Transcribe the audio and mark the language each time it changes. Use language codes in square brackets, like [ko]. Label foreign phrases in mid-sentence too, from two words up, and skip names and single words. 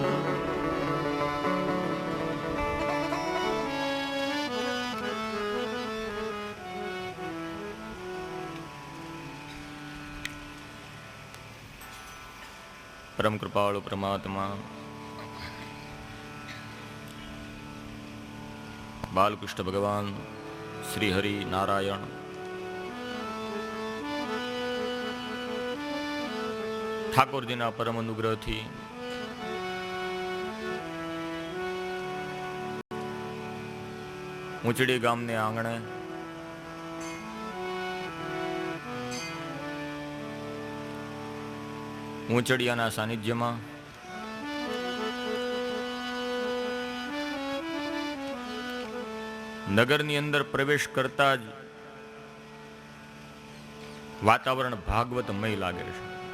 [gu] પરમ કૃપાળુ પરમાત્મા બાલકૃષ્ણ ભગવાન શ્રી હરિ નારાયણ ઠાકોરજીના પરમ અનુગ્રહથી ઊંચડી ગામને આંગણે ઊંચડિયાના સાનિધ્યમાં નગરની અંદર પ્રવેશ કરતા જ વાતાવરણ ભાગવતમય લાગે છે.